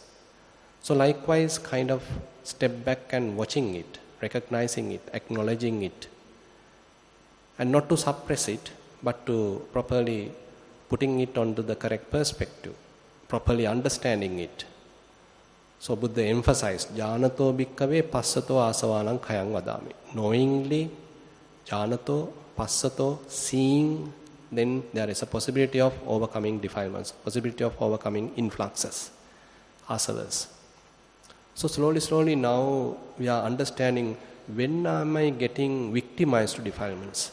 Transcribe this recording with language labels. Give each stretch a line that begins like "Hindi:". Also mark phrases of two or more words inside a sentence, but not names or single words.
English: So likewise, kind of step back and watching it, recognizing it, acknowledging it. And not to suppress it, but to properly putting it onto the correct perspective, properly understanding it. So Buddha emphasized,
Pali: Janato bhikkave passato asavanam khayang vadami.
English: Knowingly, Janato, passato, seeing, then there is a possibility of overcoming defilements, possibility of overcoming influxes, asavas. So slowly now we are understanding, when am I getting victimized to defilements?